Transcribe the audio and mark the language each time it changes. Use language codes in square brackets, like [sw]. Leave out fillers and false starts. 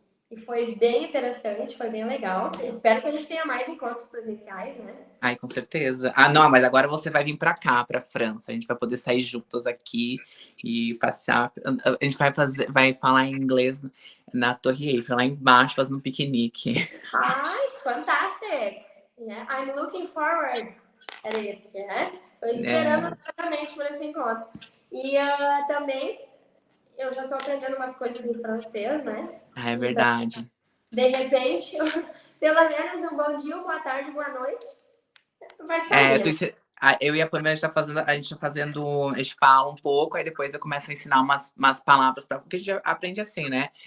[pt] E foi bem interessante, foi bem legal. Espero que a gente tenha mais encontros presenciais, né? Ai, com certeza. Ah, não, mas agora você vai vir pra cá, pra França. A gente vai poder sair juntos aqui e passear. A gente vai falar em inglês na Torre Eiffel, lá embaixo, fazendo um piquenique. [en] Ai, fantastic! Yeah, I'm looking forward at it, yeah. [pt] Tô esperando É, ansiosamente por esse encontro. E também, eu já tô aprendendo umas coisas em francês, né? é Então, verdade. de repente, pelo menos um bom dia, boa tarde, boa noite, vai É, sair. eu e a Pamela, a gente fala um pouco, aí depois eu começo a ensinar umas palavras, porque a gente aprende assim, né?